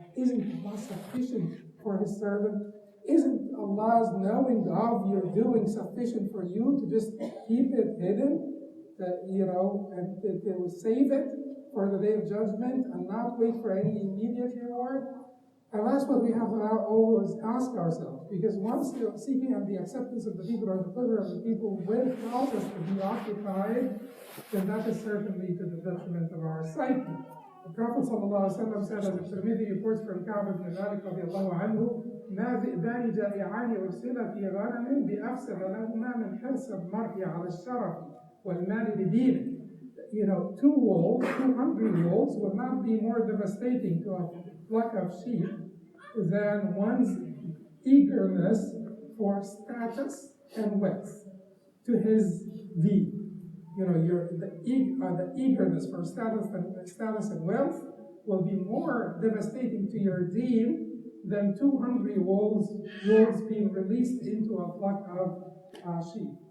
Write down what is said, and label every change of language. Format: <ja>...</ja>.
<en>Isn't Allah sufficient for His servant? Isn't Allah's knowing of your doing sufficient for you to just keep it hidden, and to save it for the day of judgment and not wait for any immediate reward? And that's what we have to always ask ourselves, because once you're seeking the acceptance of the people or the pleasure of the people will cause us to be occupied, then that is certainly to the detriment of our psyche. The Prophet ﷺ said, as Tirmidhi reports from Ka'b ibn Malik radiallahu anhu,</en> <ar>ما ذئبان جائعان أرسلا في غنم بأفسد لهما من حرص المرء على الشرف والمال بدينه.</ar> <en>Two hungry wolves will not be more devastating to a flock of sheep than one's eagerness for status and wealth to his deed. The eagerness for status and wealth will be more devastating to your deed than two hungry wolves being released into a flock of sheep.</en>